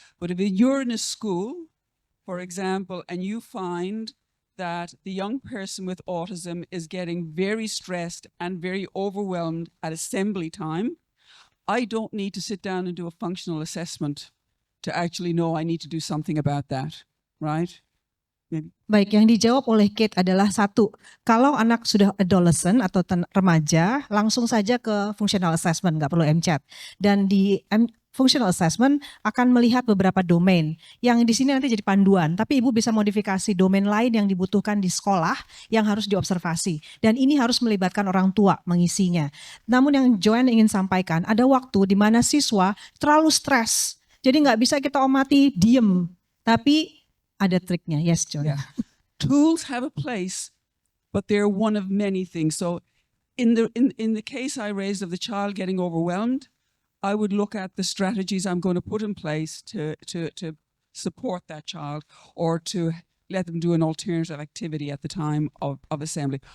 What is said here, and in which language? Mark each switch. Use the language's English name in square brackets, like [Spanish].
[English] But if you're in a school, for example, and you find that the young person with autism is getting very stressed and very overwhelmed at assembly time, I don't need to sit down and do a functional assessment to actually know I need to do something about that, right? [Indonesian] Baik, yang dijawab oleh Kate adalah satu, kalau anak sudah adolescent atau remaja, langsung saja ke functional assessment, nggak perlu MCAT. Dan di functional assessment akan melihat beberapa domain yang di sini nanti jadi panduan, tapi Ibu bisa modifikasi domain lain yang dibutuhkan di sekolah yang harus diobservasi. Dan ini harus melibatkan orang tua mengisinya. Namun yang Joanne ingin sampaikan, ada waktu di mana siswa terlalu stres. Jadi nggak bisa kita amati diem, tapi ada triknya. [English] Yes, John. Yeah. Tools have a place, but they're one of many things. So in the case I raised of the child getting overwhelmed, I would look at the strategies I'm going to put in place to support that child, or to let them do an alternative activity at the time of assembly.